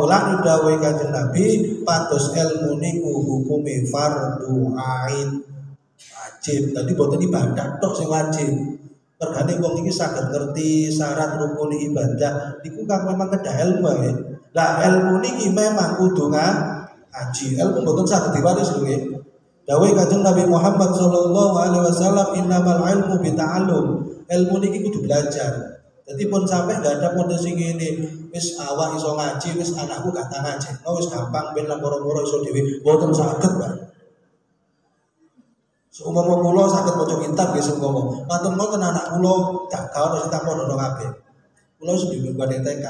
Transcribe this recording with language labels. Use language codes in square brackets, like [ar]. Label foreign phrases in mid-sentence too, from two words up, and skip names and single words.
[jv] Mulane dawuh Kanjeng Nabi pados ilmu niku hukume [ar] فرض عين [jv] wajib. Dadi boten ibadah tok sing wajib. Pergane wong iki saged ngerti syarat rukun ibadah niku kan memang kedah ilmu ya. Lah ilmu niki memang kudu ngaji. Ilmu mboten saged diwaris nggih. Dawuh Kanjeng Nabi Muhammad sallallahu alaihi wasallam [ar] إنما العلم بالتعلم. [jv] Ilmu niki kudu belajar. Jadi pun sampai [id] gak ada potensi [jv] ngene, wis awak iso ngaji, wis anakku gak tak ngaji. Wis gampang ben loro-loro iso dhewe. Mboten saged, Pak. Seumpama kula saged maca kitab nggih seumpama. Mantun-mantun anak kula gak ono sing tak pondok kabeh. Kula wis [id] dibuat tekad.